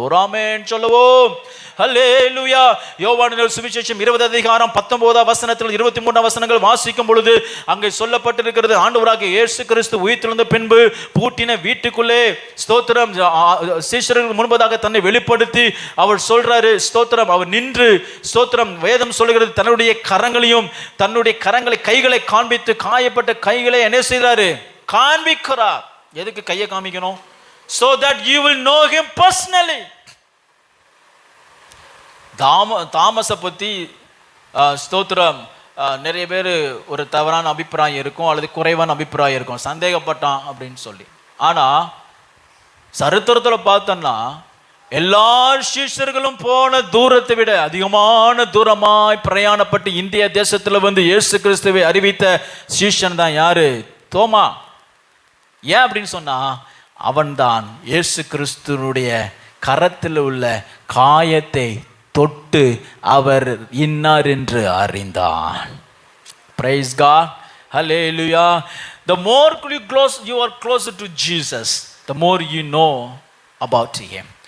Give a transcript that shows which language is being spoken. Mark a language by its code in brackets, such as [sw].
[ta] ஒரு ஆமென் சொல்லுவோம். அல்லேலூயா. யோவானின் சுவிசேஷம் 20 அதிகாரம் 19 வசனத்தில் 23 வசனங்கள் வாசிக்கும் பொழுது அங்கே சொல்லப்பட்டிருக்கிறது, ஆண்டவராகிய இயேசு கிறிஸ்து உயிர்த்தெழுந்த பின்பு பூட்டின வீட்டுக்குள்ளே ஸ்தோத்திரம் சீஷர்கள் முன்பதாக தன்னை வெளிப்படுத்தி அவர் சொல்றாரு ஸ்தோத்திரம். அவர் நின்று ஸ்தோத்திரம் வேதம் சொல்லுகிறது தன்னுடைய கரங்களையும் தன்னுடைய கைகளை காண்பித்து காயப்பட்ட கைகளை என்ன செய்றாரு? காண்பிக்கிறார். எதுக்கு கையை காமிக்கணும்? [en] so that you will know him personally. [ta] தாமஸை பற்றி ஸ்தோத்திரம் நிறைய பேர் ஒரு தவறான அபிப்பிராயம் இருக்கும் அல்லது குறைவான அபிப்பிராயம் இருக்கும், சந்தேகப்பட்டான் அப்படின்னு சொல்லி. ஆனால் சரித்திரத்தில் பார்த்தோன்னா எல்லா சீஷர்களும் போன தூரத்தை விட அதிகமான தூரமாய் பிரயாணப்பட்டு இந்திய தேசத்தில் வந்து இயேசு கிறிஸ்துவை அறிவித்த சீஷன் தான் யாரு? தோமா. ஏன் அப்படின்னு சொன்னா அவன்தான் இயேசு கிறிஸ்துனுடைய கரத்தில் உள்ள காயத்தை தொட்டு அவர் இன்னார் என்று அறிந்தான். [en] Praise God. Hallelujah. The more you are closer to Jesus, the more you know about him.